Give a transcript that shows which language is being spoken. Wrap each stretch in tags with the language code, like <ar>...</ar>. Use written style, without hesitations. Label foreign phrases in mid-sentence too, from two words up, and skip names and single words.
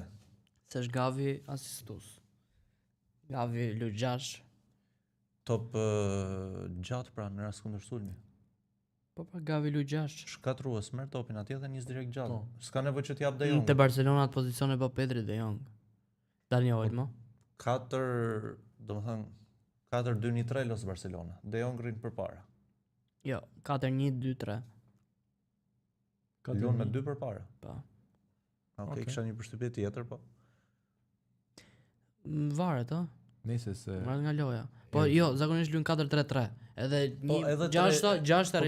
<sq>Se është Gavi asistus. Gavi Lugjash. Top gjatë pra në rast kundër sulmi. Po Gavi Lugjash. Shkatrues merr topin atje dhe nis direkt gjatë. S'ka nevojë që t'i jap De Jong. Te Barcelona atë pozicione po Pedri De Jong. Dani Olmo. 4, domethënë 4-2-3 los Barcelona. De Jong rrin përpara. Jo, 4-1-2-3. Luan me 2 përpara. Po. Okej, kisha një përshtypje tjetër, po. Varet, ë? Nëse se Varet nga loja. Po jo, zakonisht luajn 4-3-3. Edhe një 6 arrin</sq>